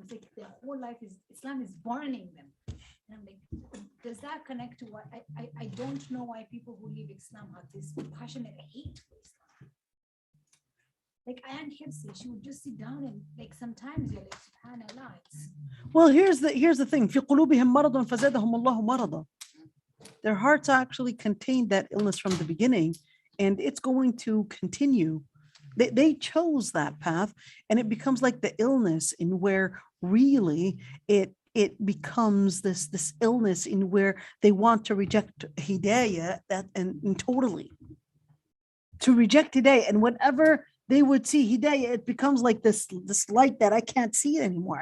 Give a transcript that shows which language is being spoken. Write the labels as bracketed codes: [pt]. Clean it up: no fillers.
[en] It's like their whole life is Islam is burning them. And I'm like, does that connect to what I don't know why people who leave Islam have this passionate hate for Islam? Like Aunt Hirsi, she would just sit down and like sometimes you're like, subhanallah. Well, here's the thing. [ar] في قلوبهم مرض فزادهم الله مرضا. [en] Their hearts actually contained that illness from the beginning, and it's going to continue. They chose that path, and it becomes like the illness in where really it becomes this illness in where they want to reject hidayah and totally to reject hidayah, and whenever they would see hidayah, it becomes like this light that I can't see it anymore.